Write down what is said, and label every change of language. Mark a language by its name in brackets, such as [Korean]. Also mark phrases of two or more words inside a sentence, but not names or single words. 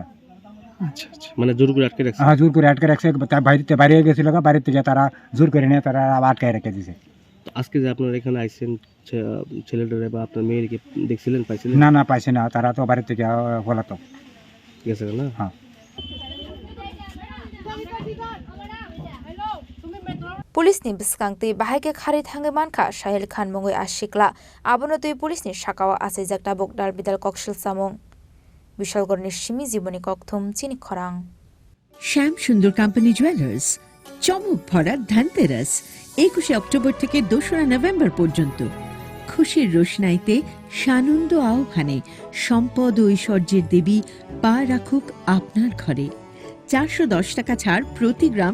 [Bangla] আচ্ছা আচ্ছা মানে জোর করে আটকে রাখছে হ্যাঁ জোর করে আটকে রাখছে বাইরে গেছিল বাড়ি থেকে তারা জোর করে নিয়ে তারা আটকায় রেখে দিয়েছে আজকে যে আপনারা এখানে আইছেন ছেলেটারে বা আপনার মেয়েকে দেখছিলেন পাইছিলেন না পাইছে না তারা তো বাড়ি থেকে হলাতো গেছে না হ্যাঁ [Kok Borok] Police ni biskangti bahai khari thangai manka Sahil Khan mungoi Asikla abono tui police ni shakawa ase jakta bokdal bidal kokshil samung Bishalgarh ni shimi jiboni kokthum Chini Khorang [Bangla] শ্যাম সুন্দর কোম্পানি জুয়েলার্স চমক ভরা ধনতেরাস 21 অক্টোবর থেকে 2 নভেম্বর পর্যন্ত খুশির রোশনাইতে সানন্দ আহ্বানে সম্পদ ও ঐশ্বর্যের দেবী পা রাখুক আপনার ঘরে 410 টাকা ছাড় প্রতি গ্রাম